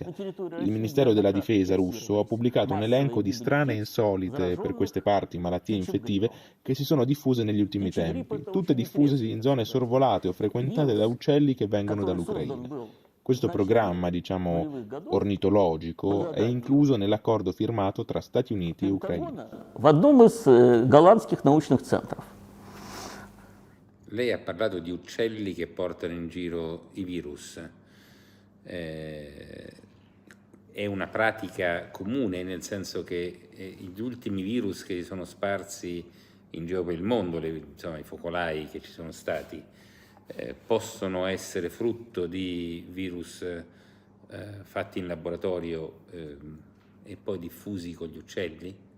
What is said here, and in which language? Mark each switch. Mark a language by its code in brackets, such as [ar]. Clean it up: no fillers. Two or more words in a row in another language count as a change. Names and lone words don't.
[it] Il Ministero della Difesa russo ha pubblicato un elenco di strane e insolite per queste parti malattie infettive che si sono diffuse negli ultimi tempi, tutte diffusesi in zone sorvolate o frequentate da uccelli che vengono dall'Ucraina. Questo programma, ornitologico, è incluso nell'accordo firmato tra Stati Uniti e Ucraina. [ru] В одном из голландских научных центров. [it] Lei ha parlato di uccelli che portano in giro i virus. È una pratica comune, nel senso che gli ultimi virus che si sono sparsi in giro per il mondo, insomma, i focolai che ci sono stati, possono essere frutto di virus fatti in laboratorio e poi diffusi con gli uccelli?